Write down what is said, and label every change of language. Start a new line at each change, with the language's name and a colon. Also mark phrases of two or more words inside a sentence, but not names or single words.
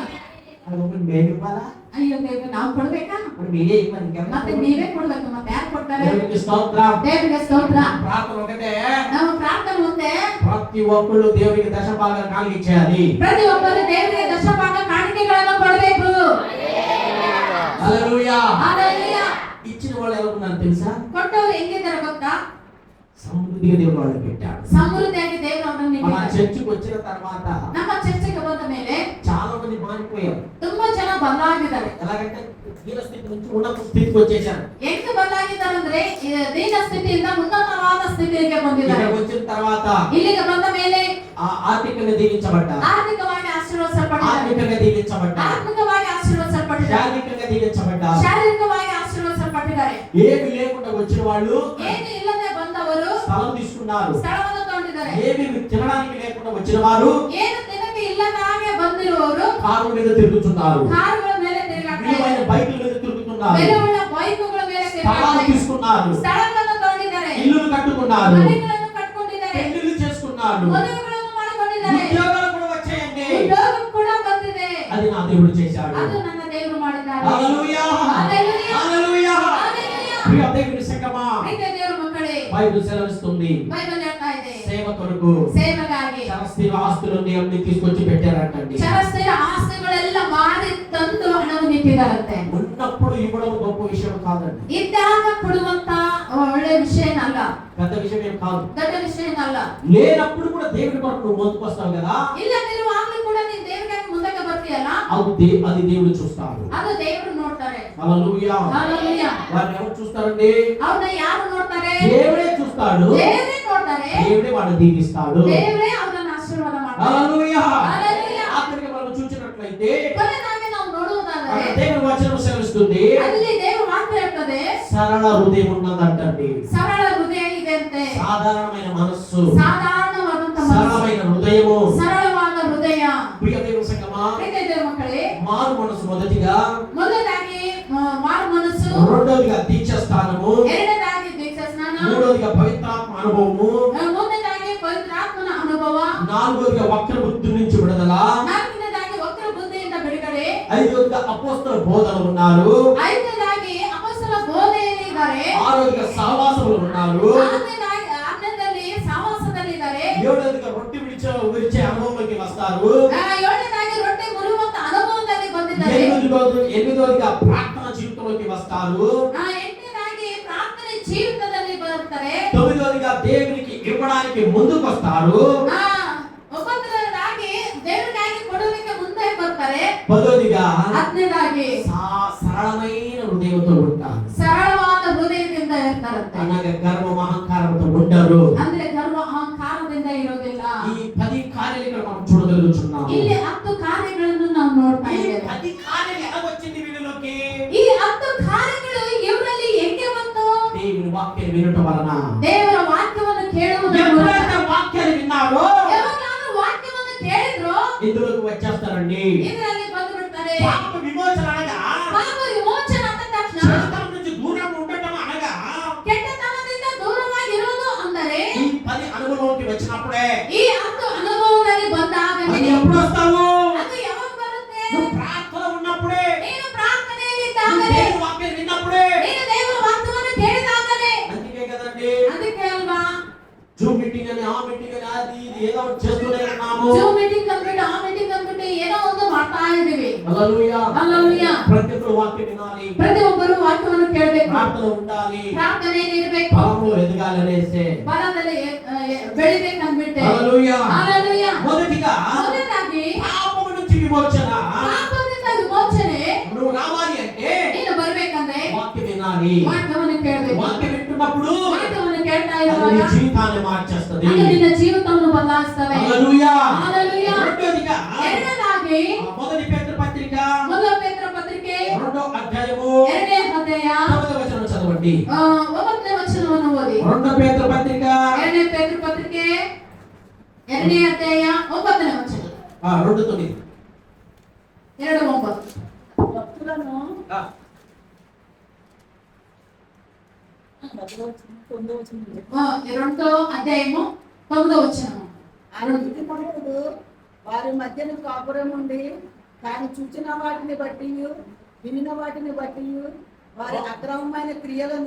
Telugu: మేము ఇవ్వాలా,
Kannada: ಅಯ್ಯೋ ದೇವ್ರೆ, ನಾವು ಕೊಡ್ಬೇಕಾ,
Telugu: మరి మీరే ఇవ్వాలి, ఇంకెవరు
Kannada: ಮತ್ತೆ
Telugu: ఇవ్వాలి?
Kannada: ನೀವೇ ಕೊಡ್ಬೇಕು, ಮತ್ತೆ ಯಾರು ಕೊಡ್ತಾರೆ?
Telugu: దేవునికి స్తోత్రం.
Kannada: ದೇವರಿಗೆ ಸ್ತೋತ್ರ.
Telugu: ప్రార్థన ఒకటే,
Kannada: ನಾವು ಪ್ರಾರ್ಥನೆ ಮುಂದೆ
Telugu: ప్రతి ఒక్కళ్ళు దేవునికి దశభాగాలు కాలిచ్చేయాలి.
Kannada: ಪ್ರತಿ ಒಬ್ಬರು ದೇವರಿಗೆ ದಶಭಾಗ ಕಾಣಿಕೆಗಳನ್ನು ಕೊಡಬೇಕು.
Telugu: హల్లెలూయా.
Kannada: ಹಲ್ಲೆಲೂಯಾ.
Telugu: ఇచ్చిన వాళ్ళు ఎలా ఉన్నారు తెలుసా,
Kannada: ಕೊಟ್ಟವರು ಹೆಂಗಿದ್ದಾರೆ ಗೊತ್ತಾ,
Telugu: సమృద్ధిగా దేవుడు వాళ్ళకి పెట్టాడు.
Kannada: ಸಮೃದ್ಧಿಯಾಗಿ ದೇವರು ಅವರನ್ನು
Telugu: మన
Kannada: ಇಟ್ಟಿದ್ದಾರೆ.
Telugu: చర్చికి వచ్చిన తర్వాత
Kannada: ನಮ್ಮ ಚರ್ಚೆಗೆ ಬಂದ ಮೇಲೆ
Telugu: చాలా మంది మారిపోయారు.
Kannada: ತುಂಬಾ ಜನ ಬದಲಾಗಿದ್ದಾರೆ.
Telugu: ఎలాగంటే దీన స్థితి నుంచి ఉన్నత స్థితికి వచ్చేసారు.
Kannada: ಹೆಂಗ್ ಬದಲಾಗಿದ್ದಾರೆ ಅಂದ್ರೆ ದೀನ ಸ್ಥಿತಿಯಿಂದ ಉನ್ನತವಾದ ಸ್ಥಿತಿಗೆ ಬಂದಿದ್ದಾರೆ.
Telugu: ఇక్కడికి వచ్చిన తర్వాత
Kannada: ಇಲ್ಲಿಗೆ ಬಂದ ಮೇಲೆ
Telugu: ఆర్థికంగా దీవించబడ్డారు,
Kannada: ಆರ್ಥಿಕವಾಗಿ ಆಶೀರ್ವದಿಸಲ್ಪಟ್ಟಿದ್ದಾರೆ,
Telugu: ఆర్థికంగా దీవించబడ్డారు,
Kannada: ಆತ್ಮಿಕವಾಗಿ ಆಶೀರ್ವದಿಸಲ್ಪಟ್ಟಿದ್ದಾರೆ,
Telugu: శారీరకంగా దీవించబడ్డారు.
Kannada: ಶಾರೀರಿಕವಾಗಿ ಆಶೀರ್ವದಿಸಲ್ಪಟ್ಟಿದ್ದಾರೆ.
Telugu: ఏమి లేకుండా వచ్చిన వాళ్ళు
Kannada: ಏನು ಇಲ್ಲದೆ ಬಂದವರು
Telugu: స్థలం తీసుకున్నారు.
Kannada: ಸ್ಥಳವನ್ನು ತಗೊಂಡಿದ್ದಾರೆ.
Telugu: ఏమి తినడానికి లేకుండా వచ్చిన వారు
Kannada: ಏನು ತಿನ್ನಕ್ಕೆ ಇಲ್ಲದ ಹಾಗೆ ಬಂದಿರುವವರು
Telugu: కారు మీద తిరుగుతున్నారు,
Kannada: ಕಾರುಗಳ ಮೇಲೆ ತಿರುಗಾಡ್ತಾ
Telugu: విలువైన
Kannada: ಇದ್ದಾರೆ,
Telugu: బైకుల మీద తిరుగుతున్నారు,
Kannada: ಬೆಲೆಯುಳ್ಳ ಬೈಕುಗಳ ಮೇಲೆ ತಿರುಗಾಡ್ತಾ
Telugu: స్థలాలు తీసుకున్నారు,
Kannada: ಸ್ಥಳಗಳನ್ನು ತಗೊಂಡಿದ್ದಾರೆ,
Telugu: ఇల్లులు కట్టుకున్నారు,
Kannada: ಮನೆಗಳನ್ನು ಕಟ್ಕೊಂಡಿದ್ದಾರೆ,
Telugu: పెళ్లిళ్ళు చేసుకున్నారు,
Kannada: ಮದುವೆಗಳನ್ನು ಮಾಡಿಕೊಂಡಿದ್ದಾರೆ,
Telugu: ఉద్యోగాలు కూడా వచ్చాయండి.
Kannada: ಉದ್ಯೋಗ ಕೂಡ ಬಂದಿದೆ.
Telugu: అది నా దేవుడు చేశాడు.
Kannada: ಅದು ನನ್ನ ದೇವರು ಮಾಡಿದ್ದಾರೆ.
Telugu: హల్లెలూయా, హల్లెలూయా, హల్లెలూయా. హల్లెలూయా. ప్రియ దేవుని సంగమా,
Kannada: ప్రీతిಯ ದೇವರ ಮಕ್ಕಳೇ,
Telugu: బైబిల్ సెలవిస్తుంది
Kannada: బైబిల్ ಹೇಳ್ತಾ ಇದೆ,
Telugu: సేవ కొరకు
Kannada: ಸೇವೆಗಾಗಿ
Telugu: చరస్థిర ఆస్తులన్నీ అన్ని తీసుకొచ్చి పెట్టారంటండి.
Kannada: ಚರಸ್ಥಿರ ಆಸ್ತಿಗಳೆಲ್ಲ ಮಾರಿ ತಂದು ಹಣವನ್ನು ಇಟ್ಟಿದ್ದಾರಂತೆ.
Telugu: ఉన్నప్పుడు ఇవ్వడం గొప్ప విషయం కాదండి,
Kannada: ಇದ್ದಾಗ ಕೊಡುವಂತ ಒಳ್ಳೆ ವಿಷಯನಲ್ಲ,
Telugu: పెద్ద విషయం ఏం కాదు.
Kannada: ದೊಡ್ಡ ವಿಷಯನಲ್ಲ.
Telugu: లేనప్పుడు కూడా దేవుడి కొరకు నువ్వు ముందుకు వస్తావు కదా,
Kannada: ಇಲ್ಲದಿರುವಾಗಲೂ ಕೂಡ ನೀನು ದೇವರಿಗೆ ಮುಂದಕ್ಕೆ ಬರ್ತೀಯಲ್ಲ,
Telugu: అది దేవుడు చూస్తాడు.
Kannada: ಅದು ದೇವರು ನೋಡ್ತಾರೆ.
Telugu: హల్లెలూయా. హల్లెలూయా. వారిని ఎవరు చూస్తారండి?
Kannada: ಅವ್ರನ್ನ ಯಾರು ನೋಡ್ತಾರೆ?
Telugu: దేవుడే చూస్తాడు,
Kannada: ದೇವರೇ ನೋಡ್ತಾರೆ,
Telugu: దేవుడే వాడిని దీవిస్తాడు.
Kannada: ದೇವರೇ ಅವ್ರನ್ನ ಆಶೀರ್ವಾದ ಮಾಡ್ತಾರೆ.
Telugu: హల్లెలూయా. హల్లెలూయా. ఆఖరికి మనం చూసినట్లయితే
Kannada: ಕೊನೆಯದಾಗಿ ನಾವು ನೋಡುವುದಾದರೆ
Telugu: దేవుని వచనం సెలవిస్తుంది,
Kannada: ಅಲ್ಲಿ ದೇವರು ವಾಕ್ಯ ಹೇಳ್ತದೆ,
Telugu: సరళ హృదయం ఉన్నదంటండి.
Kannada: ಸರಳ ಹೃದಯ ಇದೆ ಅಂತೆ.
Telugu: సాధారణమైన మనస్సు,
Kannada: ಸಾಧಾರಣವಾದಂತ ಮನಸ್ಸು,
Telugu: సరళమైన హృదయము.
Kannada: ಸರಳವಾದ ಹೃದಯ.
Telugu: ప్రియ దేవుని సంగమా,
Kannada: ಪ್ರೀತಿಯ ದೇವರ ಮಕ್ಕಳೇ,
Telugu: మారు మనసు మొదటిగా,
Kannada: ಮೊದಲದಾಗಿ ಮಾರು ಮನಸ್ಸು,
Telugu: రెండోదిగా దీక్ష స్థానము,
Kannada: ಎರಡನೇದಾಗಿ ದೀಕ್ಷಾ ಸ್ನಾನ,
Telugu: మూడోదిగా పవిత్రాత్మ అనుభవము,
Kannada: ಮೂರನೇದಾಗಿ ಪವಿತ್ರಾತ್ಮನ ಅನುಭವ,
Telugu: నాలుగోదిగా వక్ర బుద్ధి నుంచి విడుదల,
Kannada: ನಾಲ್ಕನೇದಾಗಿ ವಕ್ರ ಬುದ್ಧಿಯಿಂದ ಬಿಡುಗಡೆ,
Telugu: ఐదోదిగా అపోస్తల బోధనలు ఉన్నారు,
Kannada: ಐದನೇದಾಗಿ ಅಪೊಸ್ತಲ ಬೋಧೆಯಲ್ಲಿ ಇದ್ದಾರೆ,
Telugu: ఆరోదిగా సహవాసములు ఉన్నారు,
Kannada: ಆರನೇದಲ್ಲಿ ಸಹವಾಸದಲ್ಲಿ ಇದ್ದಾರೆ,
Telugu: ఏడోదిగా రొట్టె విరిచే అనుభవంలోకి వస్తారు,
Kannada: ಏಳನೇದಾಗಿ ರೊಟ್ಟಿ ಮುರಿಯುವಂತ ಅನುಭವದಲ್ಲಿ ಬಂದಿದ್ದಾರೆ,
Telugu: ఎనిమిదోదిగా ప్రార్థన జీవితంలోకి వస్తారు,
Kannada: ಎಂಟನೇದಾಗಿ ಪ್ರಾರ್ಥನೆ ಜೀವಿತದಲ್ಲಿ ಬರ್ತಾರೆ,
Telugu: తొమ్మిదోదిగా దేవునికి ఇవ్వడానికి ముందుకు వస్తారు,
Kannada: ಒಂಬತ್ತನೇದಾಗಿ ದೇವರಿಗಾಗಿ ಕೊಡಲಿಕ್ಕೆ ಮುಂದೆ ಬರ್ತಾರೆ,
Telugu: పదోదిగా
Kannada: ಹತ್ತನೇದಾಗಿ
Telugu: సరళమైన హృదయంతో ఉంటారు.
Kannada: ಸರಳವಾದ ಹೃದಯದಿಂದ ಇರ್ತಾರಂತೆ.
Telugu: అనగా గర్వం అహంకారంతో ఉండరు.
Kannada: ಅಂದ್ರೆ ಗರ್ವ ಅಹಂಕಾರದಿಂದ ಇರೋದಿಲ್ಲ.
Telugu: ఈ 10 కార్యాలు ఇక్కడ మనం చూడగలుగుతున్నాం.
Kannada: ಇಲ್ಲಿ 10 ಕಾರ್ಯಗಳನ್ನು ನಾವು ನೋಡ್ತಾ
Telugu: ఈ
Kannada: ಇದ್ದೇವೆ.
Telugu: 10 కార్యాలు ఎలా వచ్చింది వీళ్ళలోకి?
Kannada: ಈ 10 ಕಾರ್ಯಗಳು ಇವರಲ್ಲಿ ಹೆಂಗೆ ಬಂತು?
Telugu: దేవుని వాక్యం వినటం వలన.
Kannada: ದೇವರ ವಾಕ್ಯವನ್ನು ಕೇಳುವುದರ ಮೂಲಕ.
Telugu: ఎప్పుడైతే వాక్యాలు విన్నారో
Kannada: ಯಾವಾಗಲಾದರೂ ವಾಕ್ಯವನ್ನು ಕೇಳಿದ್ರೋ
Telugu: ఇందులోకి వచ్చేస్తారండి.
Kannada: ಇದರಲ್ಲಿ ಬಂದು ಬಿಡ್ತಾರೆ.
Telugu: పాప విమోచన అనగా,
Kannada: ಪಾಪ ವಿಮೋಚನ ಅಂದ ತಕ್ಷಣ
Telugu: చెడుతనం నుంచి దూరం ఉండటం అనగా,
Kannada: ಕೆಟ್ಟತನದಿಂದ ದೂರವಾಗಿರುವುದು ಅಂದರೆ
Telugu: ఈ 10 అనుభవంలోకి వచ్చినప్పుడే.
Kannada: ಈ 10 ಅನುಭವದಲ್ಲಿ ಬಂದಾಗಲೇ.
Telugu: అది ఎప్పుడు వస్తావు?
Kannada: ಅದು ಯಾವಾಗ ಬರುತ್ತೆ?
Telugu: నువ్వు ప్రార్థన ఉన్నప్పుడే,
Kannada: ನೀನು ಪ್ರಾರ್ಥನೆಯಲ್ಲಿ
Telugu: నువ్వు
Kannada: ಇದ್ದಾಗಲೇ,
Telugu: దేవుని వాక్యం విన్నప్పుడే.
Kannada: ನೀನು ದೇವರ ವಾಕ್ಯವನ್ನು ಕೇಳಿದಾಗಲೇ.
Telugu: అందుకే కదండి
Kannada: ಅದಕ್ಕೆ ಅಲ್ವಾ
Telugu: జూమ్ మీటింగ్ అని, ఆ మీటింగ్ అని, అది ఇది ఏదో ఒకటి చేస్తూనే ఉన్నాము.
Kannada: ಜೂಮ್ ಮೀಟಿಂಗ್ ಅಂದ್ಬಿಟ್ಟು ಆ ಮೀಟಿಂಗ್ ಅಂದ್ಬಿಟ್ಟು ಏನೋ ಒಂದು ಮಾಡ್ತಾ ಇದೀವಿ.
Telugu: హల్లెలూయా.
Kannada: ಹಲ್ಲೆಲೂಯಾ.
Telugu: ప్రతి ఒక్కరు వాక్యం వినాలి,
Kannada: ಪ್ರತಿಯೊಬ್ಬರು ವಾಕ್ಯವನ್ನು ಕೇಳಬೇಕು,
Telugu: ప్రార్థన ఉండాలి,
Kannada: ಪ್ರಾರ್ಥನೆಯಲ್ಲಿ ಇರಬೇಕು,
Telugu: ఫలంలో ఎదగాలి అనేసే.
Kannada: ಬಲದಲ್ಲಿ ಬೆಳಿಬೇಕು ಅಂದ್ಬಿಟ್ಟೆ.
Telugu: హల్లెలూయా.
Kannada: ಹಲ್ಲೆಲೂಯಾ.
Telugu: మొదటిగా
Kannada: ಮೊದಲಾಗಿ
Telugu: పాపము నుంచి విమోచన
Kannada: ಪಾಪದಿಂದ ವಿಮೋಚನೆ
Telugu: నువ్వు రావాలి అంటే
Kannada: ನೀನು ಬರ್ಬೇಕಂದ್ರೆ
Telugu: వాక్యం వినాలి.
Kannada: ವಾಕ್ಯವನ್ನು ಕೇಳಬೇಕು.
Telugu: వాక్యం వింటున్నప్పుడు
Kannada: ವಾಕ್ಯವನ್ನು ಕೇಳ್ತಾ
Telugu: అది నీ
Kannada: ಇರುವಾಗ
Telugu: జీవితాన్ని మార్చేస్తది.
Kannada: ಅದು ನಿನ್ನ ಜೀವಿತವನ್ನು ಬದಲಾಯಿಸ್ತವೆ.
Telugu: హల్లెలూయా. హల్లెలూయా. రెండోదిగా
Kannada: ಎರಡನೇದಾಗಿ
Telugu: మొదటి పేతురు పత్రిక
Kannada: ಮೊದಲ ಪೇತ್ರ ಪತ್ರಿಕೆ
Telugu: 2వ అధ్యాయము
Kannada: 2ನೇ ಅಧ್ಯಾಯ
Telugu: 9వ వచనం చదవండి.
Kannada: 9ನೇ ವಚನವನ್ನು ಓದಿ.
Telugu: 2వ పేతురు పత్రిక
Kannada: 2ನೇ ಪೇತ್ರ ಪತ್ರಿಕೆ 2ನೇ ಅಧ್ಯಾಯ 9ನೇ ವಚನ.
Telugu: 2:9.
Kannada: 2:9.
Telugu: భక్తులను ఆ, 2వ అధ్యాయము 9వ వచనం. ఆ నీతిమంతుడు వారి మధ్యన కాపురం ఉండి తాను చూచిన వాటిని బట్టి వినిన వాటిని బట్టి వారి అక్రమమైన క్రియలను